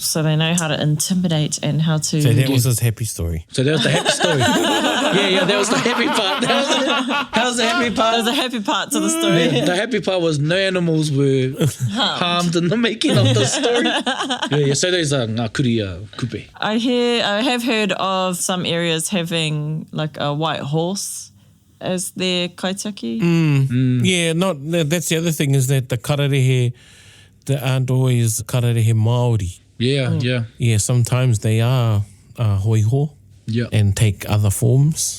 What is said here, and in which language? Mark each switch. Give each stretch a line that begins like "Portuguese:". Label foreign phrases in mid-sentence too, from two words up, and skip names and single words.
English: So they know how to intimidate and how to... So that was his happy story. So that was the happy story. yeah, that was the happy part. That was the happy part. There's a happy part to the story. Yeah, the happy part was no animals were harmed in the making of the story. Yeah, so there's a
Māori: ngā kuri kupe.
English: I have heard of some areas having like a white horse as their kaitiaki. Yeah, that's the other thing is that the kararehe, they aren't always
Māori: kararehe Māori.
English: Yeah. Yeah, sometimes they are hoiho and take other forms.